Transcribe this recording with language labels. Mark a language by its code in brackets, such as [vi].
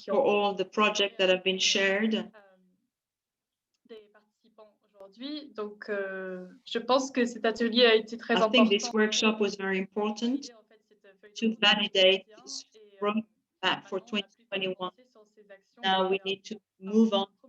[en] for all the projects that have been shared. [fr] Des participants aujourd'hui. Donc, je pense que cet atelier a été très important. [en] I think this workshop was very important to validate this roadmap for 2021. Now we need to move on